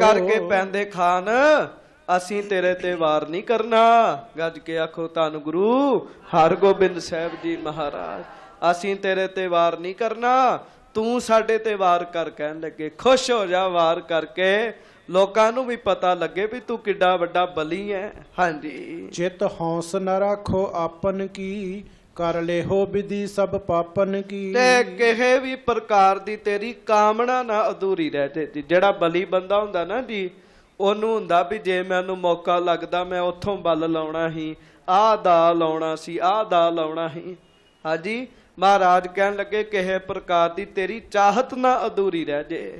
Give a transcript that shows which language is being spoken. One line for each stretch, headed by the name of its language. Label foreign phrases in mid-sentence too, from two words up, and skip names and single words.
Punjabi: ਕਰਕੇ ਪੈਂਦੇ ਖਾਨ ਅਸੀਂ ਤੇਰੇ ਤੇ ਵਾਰ ਨਹੀਂ ਕਰਨਾ। ਗੱਜ ਕੇ ਆਖੋ ਧੰਨ ਗੁਰੂ ਹਰਗੋਬਿੰਦ ਸਾਹਿਬ ਜੀ ਮਹਾਰਾਜ, ਅਸੀਂ ਤੇਰੇ ਤੇ ਵਾਰ ਨਹੀਂ ਕਰਨਾ, ਤੂੰ ਸਾਡੇ ਤੇ ਵਾਰ ਕਰ। ਕਹਿਣ ਲੱਗੇ ਖੁਸ਼ ਹੋ ਜਾ ਵਾਰ ਕਰਕੇ, ਲੋਕਾਂ ਨੂੰ ਭੀ ਪਤਾ ਲੱਗੇ ਭੀ ਤੂੰ ਕਿੱਡਾ ਵੱਡਾ ਬਲੀ ਹੈ। ਹਾਂ ਜੀ।
Braj: चित हौस न राखो आपन की, कर ले हो विधि सब पापन की।
Punjabi: ਤੇ ਕਿਹੇ ਭੀ ਪ੍ਰਕਾਰ ਦੀ ਤੇਰੀ ਕਾਮਨਾ ਨਾ ਅਧੂਰੀ ਰਹਿ ਜਾਏ ਜੀ। ਜਿਹੜਾ ਬਲੀ ਬੰਦਾ ਹੁੰਦਾ ਨਾ ਜੀ, ਓਹਨੂੰ ਹੁੰਦਾ ਭੀ ਜੇ ਮੈਨੂੰ ਮੌਕਾ ਲੱਗਦਾ ਮੈਂ ਉੱਥੋਂ ਬਲ ਲਾਉਣਾ ਹੀ, ਆਹ ਦਾ ਲਾਉਣਾ ਸੀ, ਆਹ ਦਾ ਲਾਉਣਾ ਹੀ। ਹਾਂ ਜੀ। ਮਹਾਰਾਜ ਕਹਿਣ ਲੱਗੇ ਕਿਹੇ ਪ੍ਰਕਾਰ ਦੀ ਤੇਰੀ ਚਾਹਤ ਨਾ ਅਧੂਰੀ ਰਹਿ ਜਾਏ।